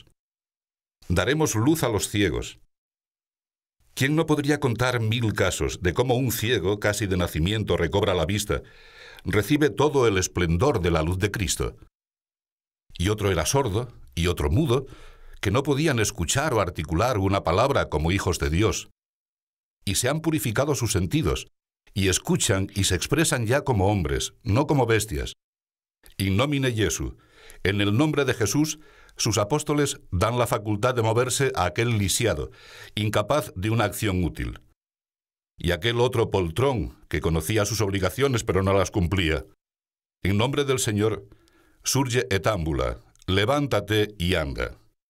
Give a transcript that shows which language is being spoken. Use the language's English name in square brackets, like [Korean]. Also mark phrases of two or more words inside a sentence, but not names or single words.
[Spanish] Daremos luz a los ciegos. ¿Quién no podría contar 1000 casos de cómo un ciego, casi de nacimiento, recobra la vista, recibe todo el esplendor de la luz de Cristo? Y otro era sordo, y otro mudo, que no podían escuchar o articular una palabra como hijos de Dios. Y se han purificado sus sentidos, y escuchan y se expresan ya como hombres, no como bestias. [Latin] In nomine Jesu, [Spanish] en el nombre de Jesús, sus apóstoles dan la facultad de moverse a aquel lisiado, incapaz de una acción útil. Y aquel otro poltrón, que conocía sus obligaciones pero no las cumplía. En nombre del Señor, [Latin] surge et ambula, [Spanish] levántate y anda.